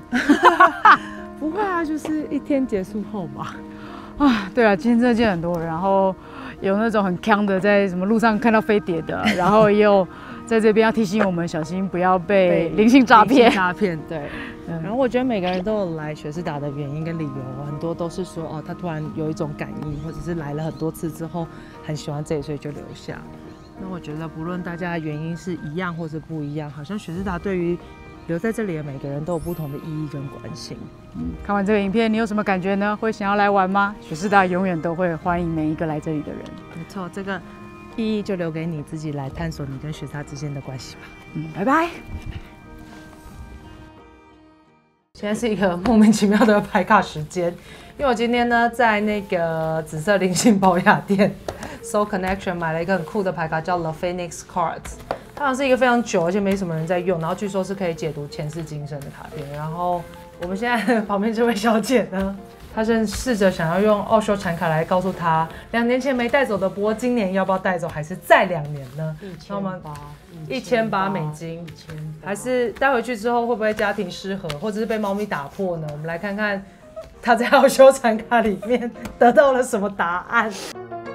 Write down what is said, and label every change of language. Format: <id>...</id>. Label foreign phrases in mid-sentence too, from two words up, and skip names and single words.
<zh>不會啊，就是一天結束後吧。對啊，今天真的見很多人，然後有那種很鏘的，在什麼路上看到飛碟的，然後也有在這邊要提醒我們小心不要被靈性詐騙。詐騙，對。然後我覺得每個人都有來雪士達的原因跟理由，很多都是說哦，他突然有一種感应，或者是来了很多次之後很喜歡这裡，所以就留下。那我覺得不論大家的原因是一樣或者不一樣，好像雪士達對於留在這裡的每個人都有不同的意義跟關心。看完這個影片，你有什麼感覺呢？會想要來玩嗎？雪士達永遠都會歡迎每一個來這裡的人。沒錯，這個意義就留給你自己來探索你跟雪士達之間的關係吧。拜拜。現在是一個莫名其妙的牌卡時間，因为我今天呢在那個紫色靈性寶雅店 Soul Connection 買了一個很酷的牌卡，叫 The Phoenix Cards。它好像是一個非常久而且沒什麼人在用，然後據說是可以解讀前世今生的卡片。然後我們現在旁邊這位小姐呢，她正試着想要用奧修禪卡來告訴她，2年前沒帶走的波，今年要不要帶走，還是再2年呢？1800美金，還是帶回去之後會不會家庭失和，或者是被貓咪打破呢？我們來看看她在奧修禪卡裡面得到了什麼答案。</zh>